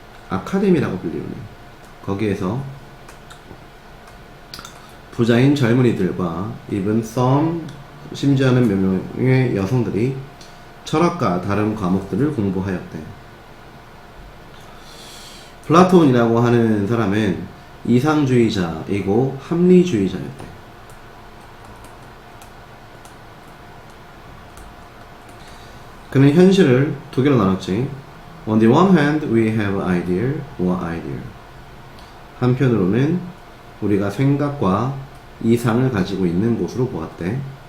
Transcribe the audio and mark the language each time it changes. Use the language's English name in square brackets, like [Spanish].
[Korean] 아카데미라고 불리우는. 거기에서 부자인 젊은이들과 [English] even some, [Korean] 심지어는 몇 명의 여성들이 철학과 다른 과목들을 공부하였대. 플라톤이라고 하는 사람은 이상주의자이고 합리주의자였대. 그는 현실을 두 개로 나눴지. [English] On the one hand, we have idea or ideal. [Korean] 한편으로는 우리가 생각과 이상을 가지고 있는 곳으로 보았대.